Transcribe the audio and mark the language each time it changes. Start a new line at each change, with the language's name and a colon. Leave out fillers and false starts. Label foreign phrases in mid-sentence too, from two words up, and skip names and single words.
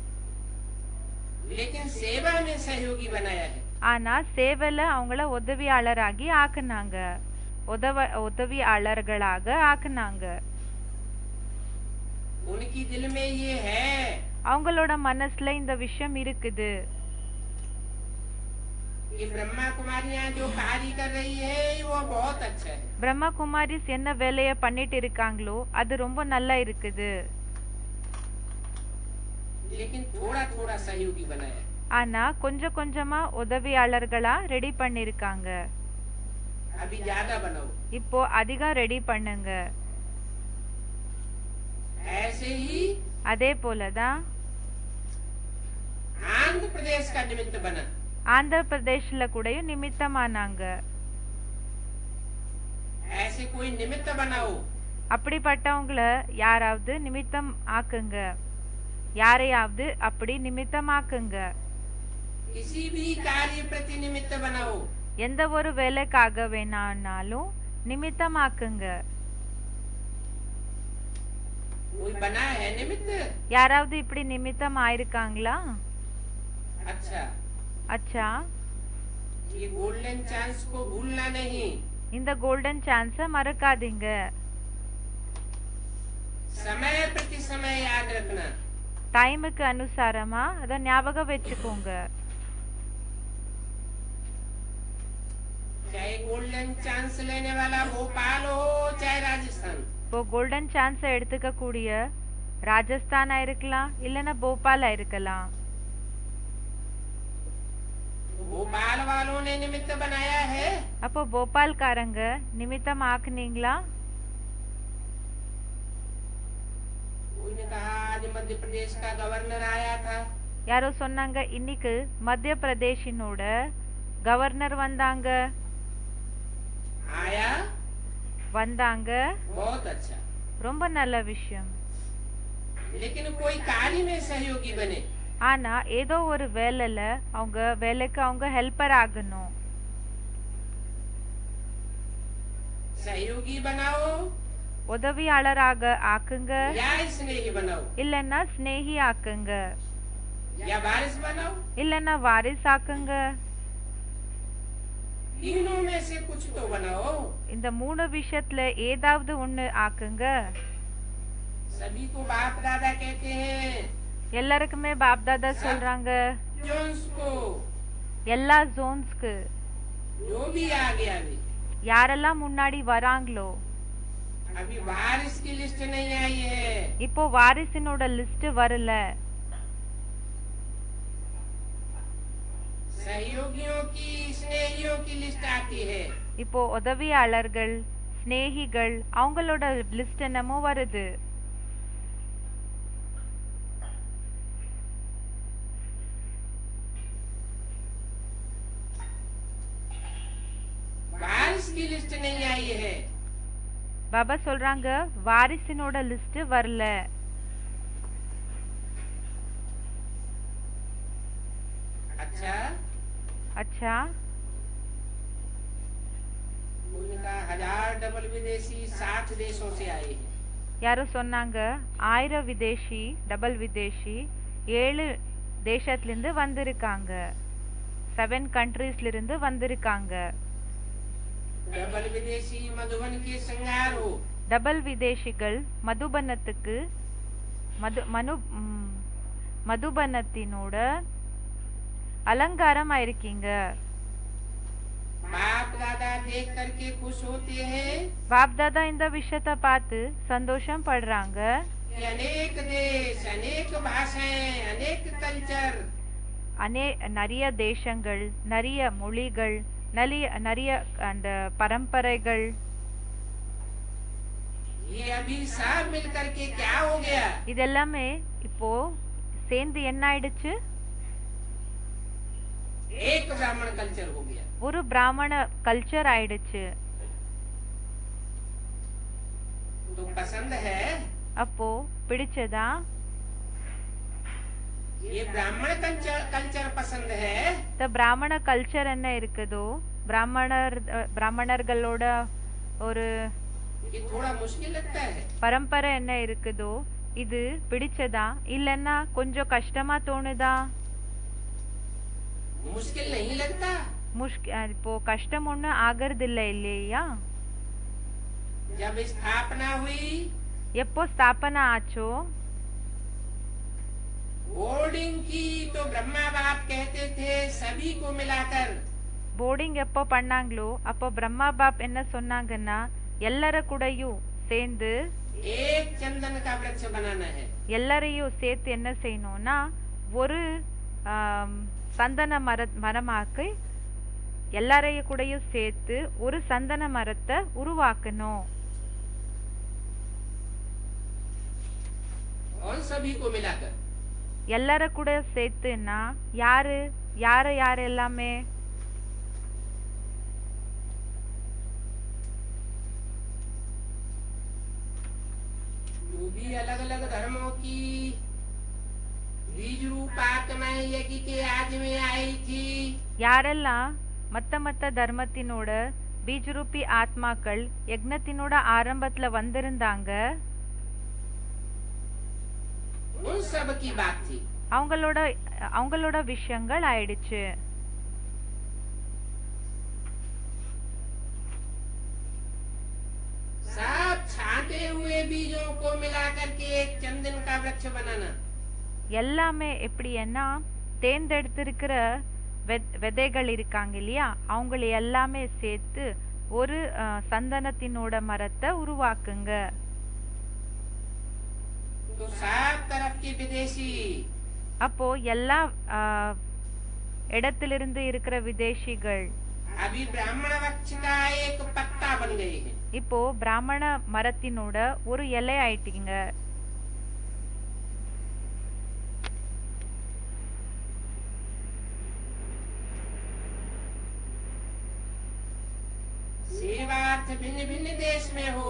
Hindi: लेकिन सेवा में सहयोगी बनाया है.
Tamil: ஆனா சேவல அவங்கள உதவியாளராகி ஆக்குனாங்க, உதவியாளர்களாக ஆக்குனாங்க.
Hindi: उनकी दिल में ये है,
Tamil: அவங்களோட மனசுல இந்த விஷயம் இருக்குது.
Hindi: कि ब्रह्मा कुमारियां जो कार्य कर रही है वो बहुत अच्छा है.
Tamil: பிரம்மா குமாரிஸ் என்ன வேலைய பண்ணிட்டு இருக்காங்களோ அது ரொம்ப நல்லா இருக்குது,
Hindi: लेकिन थोड़ा थोड़ा सहयोगी बनाया.
Tamil: ஆனா கொஞ்சம் கொஞ்சமா உதவியாளர்களா ரெடி பண்ணிருக்காங்க.
Hindi: अभी ज्यादा बनाओ.
Tamil: இப்போ அதிகம் ரெடி பண்ணுங்க.
Hindi: ऐसे ही
Tamil: அதே போலதான்
Hindi: आंध्र प्रदेश का निमित्त बना.
Tamil: ஆந்திர பிரதேஷ்ல கூடயும் நிமித்தமானாங்க.
Hindi: ऐसे कोई निमित्त बनाओ.
Tamil: அப்படிப்பட்டவங்கள யாராவது நிமித்தம் ஆக்குங்க, யாரையாவது அப்படி நிமித்தமாக்குங்க.
Hindi: किसी भी कार्य प्रति निमित्त बनाओ.
Tamil: எந்த ஒரு வேலைக்காக வேணாலும் நிமித்தமாக்குங்க.
Hindi: कोई बना है निमित्त?
Tamil: யாராவது இப்படி நிமித்தம் ஆயிருக்காங்களா?
Hindi: अच्छा,
Tamil: அச்சா,
Hindi: ये
English: golden chance
Hindi: को भूलना नहीं.
Tamil: இந்த
English: golden chance
Tamil: மறக்காதீங்க.
Hindi: समय प्रति समय याद रखना.
Tamil: டைமுக்கு அனுசாரமா அத ஞாபகம் வச்சுக்கோங்க.
Hindi: चाहे
English: golden chance
Hindi: लेने वाला भोपाल हो चाहे राजस्थान.
Tamil: இப்போ
English: golden chance
Tamil: எடுத்துக்க கூடிய ராஜஸ்தானா இருக்கலாம் இல்லனா போபாலா இருக்கலாம்.
Hindi: भोपाल वालों ने निमित्त बनाया है.
Tamil: அப்போ போபால்காரங்க நிமித்தம் ஆக்குனீங்களா?
Hindi: कोई ने कहा आज मध्य प्रदेश का गवर्नर आया था.
Tamil: யாரோ சொன்னாங்க இன்னைக்கு மத்திய பிரதேஷினோட கவர்னர் வந்தாங்க.
Hindi: आया,
Tamil: வந்தாங்க,
Hindi: बहुत अच्छा.
Tamil: ரொம்ப நல்ல விஷயம்.
Hindi: लेकिन कोई कार्य में सहयोगी बने.
Tamil: ஆனா ஏதோ ஒரு வேலையில அவங்க வேலைக்கு அவங்க ஹெல்ப்பர் ஆகணும்.
Hindi: सहयोगी बनाओ
Tamil: உதவியாளராக ஆக்குங்க
Hindi: या स्नेही बनाओ.
Tamil: இல்லன்னா ஸ்நேகி ஆக்குங்க.
Hindi: या वारिस बनाओ,
Tamil: இல்லைன்னா வாரிஸ் ஆக்குங்க.
Hindi: तीनों में से कुछ तो बनाओ।
Tamil: இந்த 3 விஷயத்துல ஏதாவது ஒண்ணு ஆக்குங்க.
Hindi: सभी को बाप दादा कहते हैं,
Tamil: எல்லாருக்குமே பாப் தாதா சொல்றாங்க.
Hindi: जोन्स को,
Tamil: எல்லா ஜோன்ஸ்க்கு
Hindi: जो भी आगे आगे।
Tamil: யாரெல்லாம் முன்னாடி வராங்களோ,
Hindi: अभी वारिस की लिस्ट नहीं आई है।
Tamil: இப்போ வாரிசினோட லிஸ்ட் வரல.
Hindi: सहयोगियों की, स्नेहियों की लिस्ट आती है।
Tamil: இப்போ உதவியாளர்கள், ஸ்நேகிகள் அவங்களோட லிஸ்ட் என்னமோ வருது.
Hindi: वारिस की लिस्ट नहीं आई है।
Tamil: பாபா சொல்றாங்க வாரிசினோட லிஸ்ட் வரல.
Hindi: अच्छा,
Tamil: அச்சா,
Hindi: उनका 1000 डबल विदेशी 60 देशों से आए हैं।
Tamil: யாரோ சொன்னாங்க 1000 விதேஷி, டபுள் விதேஷி 7 தேசத்துல இருந்து வந்திருக்காங்க. 7 கண்ட்ரீஸ்ல இருந்து வந்திருக்காங்க.
Hindi: डबल विदेशी मधुबन के श्रृंगार हो।
Tamil: டபுள் விதேஷிகள் மதுபனத்தினோட அலங்காரம் ஆயிருக்கீங்க.
Hindi: बाप दादा देख करके खुश होते हैं
Tamil: பாப் தாதா இந்த விஷயத்தை பார்த்து சந்தோஷம் படுறாங்க.
Hindi: कि अनेक देश, अनेक भाषाएं, अनेक कल्चर,
Tamil: நிறைய தேசங்கள், நிறைய மொழிகள், நிறைய அந்த பரம்பரைகள்,
Hindi: ये अभी सब मिल करके क्या हो गया?
Tamil: இதெல்லாமே இப்போ சேர்ந்து என்ன ஆயிடுச்சு?
Hindi: एक ब्राह्मण कल्चर हो गया।
Tamil: ஒரு பிராமண கல்ச்சர் ஆயிடுச்சு.
Hindi: तो पसंद है,
Tamil: அப்போ பிடிச்சதா?
Hindi: ये ब्राह्मण कल्चर पसंद है।
Tamil: இந்த பிராமண கல்ச்சர் என்ன இருக்குதோ, பிராமணர்களோட ஒரு
Hindi: ये थोड़ा मुश्किल लगता है।
Tamil: பரம்பரை என்ன இருக்குதோ இது பிடிச்சதா? இல்லன்னா கொஞ்சம் கஷ்டமா தோணுதா?
Hindi: मुश्किल नहीं लगता।
Tamil: இப்போ கஷ்டம் ஒண்ணு ஆகிறது இல்ல இல்லையா?
Hindi: जब स्थापना हुई,
Tamil: எப்போ ஸ்தாபனா ஆச்சோ,
Hindi: बोर्डिंग की, तो ब्रह्मा बाप कहते थे सभी को मिलाकर,
Tamil: போர்டிங் எப்போ பண்ணாங்களோ அப்போ பிரம்மா பாப் என்ன சொன்னாங்கன்னா எல்லார கூடயும் சேர்ந்து
Hindi: एक चंदन का वृक्ष बनाना है।
Tamil: எல்லாரையும் சேர்த்து என்ன செய்யணும்னா ஒரு சந்தன மரமாக்கு எல்லாரையும் கூடயும் சேர்த்து ஒரு சந்தன மரத்தை உருவாக்கணும்.
Hindi: और सभी को मिलाकर,
Tamil: எல்லார கூட சேர்த்துன்னா யாரு யாரு எல்லாமே?
Hindi: जो भी अलग अलग धर्मों की बीज रूप आत्माएं यज्ञ के आज में आई थी,
Tamil: யாரெல்லாம் மத்த தர்மத்தினோட பீஜரூபி ஆத்மாக்கள் யக்னத்தினோட ஆரம்பத்துல வந்திருந்தாங்க,
Hindi: उन सब की बात थी।
Tamil: அவங்களோட விஷயங்கள் ஆயிடுச்சு.
Hindi: सब छांटे हुए बीजों को मिला करके एक चंदन का वृक्ष बनाना।
Tamil: எல்லாமே எப்படின்னா தேர்ந்தெடுத்திருக்கிற விதைகள் இருக்காங்க இல்லையா, அவங்களை எல்லாமே சேர்த்து ஒரு சந்தனத்தினோட மரத்தை உருவாக்குங்க.
Hindi: तो सब तरफ के विदेशी,
Tamil: அப்போ எல்லா இடத்திலிருந்து இருக்கிற விதேசிகள்
Hindi: अभी ब्राह्मण वृक्ष का एक पत्ता बन गए हैं।
Tamil: இப்போ பிராமண மரத்தினோட ஒரு இலை ஆயிட்டீங்க.
Hindi: सेवार्थ भिन्न भिन्न देश में हो,